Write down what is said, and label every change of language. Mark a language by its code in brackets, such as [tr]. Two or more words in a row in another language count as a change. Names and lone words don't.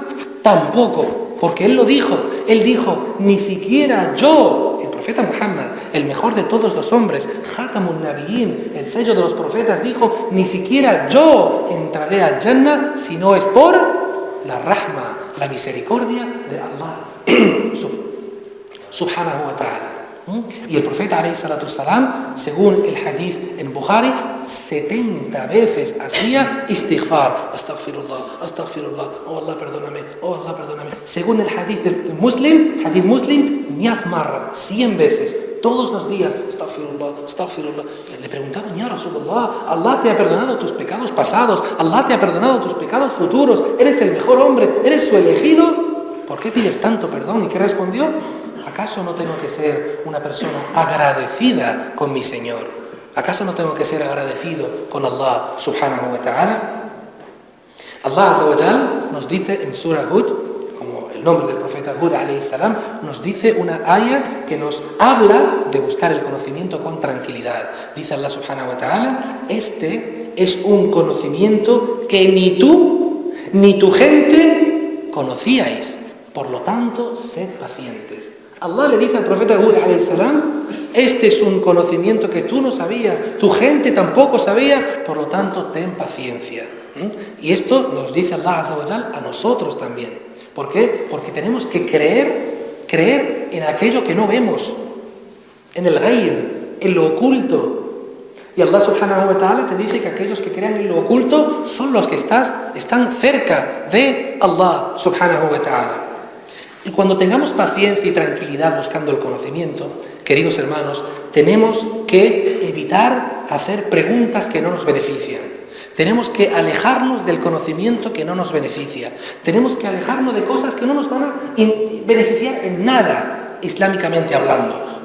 [es] Tampoco, porque él lo dijo. Él dijo, ni siquiera yo, el profeta Muhammad, el mejor de todos los hombres, [ar] خاتم النبيين, [es] el sello de los profetas, dijo, ni siquiera yo entraré al Jannah si no es por la rahma, la misericordia de Allah [ar] سبحانه وتعالى. [es] Y el profeta [ar] عليه الصلاة السلام, [es] según el hadith en Bukhari, 70 veces hacía istighfar, [ar] أستغفر الله أستغفر الله, [es] oh Allah perdóname, oh Allah perdóname. Según el hadith del hadith muslim, [ar] مئة مرة, [es] 100 veces, todos los días, [ar] أستغفر الله أستغفر الله. [es] Le preguntaban, [ar] يا رسول الله, [es] Allah te ha perdonado tus pecados pasados, Allah te ha perdonado tus pecados futuros, eres el mejor hombre, eres su elegido, ¿por qué pides tanto perdón? ¿Y qué respondió? ¿Acaso no tengo que ser una persona agradecida con mi Señor? ¿Acaso no tengo que ser agradecido con Allah [ar] سبحانه وتعالى? [es] Allah [ar] عز وجل [es] nos dice en Surah Hud, como el nombre del profeta Hud [ar] عليه السلام, [es] nos dice una ayah que nos habla de buscar el conocimiento con tranquilidad. Dice Allah [ar] سبحانه وتعالى, [es] este es un conocimiento que ni tú ni tu gente conocíais, por lo tanto, sed pacientes. Allah le dice al profeta Hud [ar] عليه السلام, [es] este es un conocimiento que tú no sabías, tu gente tampoco sabía, por lo tanto ten paciencia. Y esto nos dice Allah [ar] عز وجل [es] a nosotros también. ¿Por qué? Porque tenemos que creer en aquello que no vemos, en el ghaib, en lo oculto. Y Allah [ar] سبحانه وتعالى [es] te dice que aquellos que crean en lo oculto son los que están cerca de Allah [ar] سبحانه وتعالى. [es] Y cuando tengamos paciencia y tranquilidad buscando el conocimiento, queridos hermanos, tenemos que evitar hacer preguntas que no nos benefician. Tenemos que alejarnos del conocimiento que no nos beneficia. Tenemos que alejarnos de cosas que no nos van a beneficiar en nada, islámicamente hablando.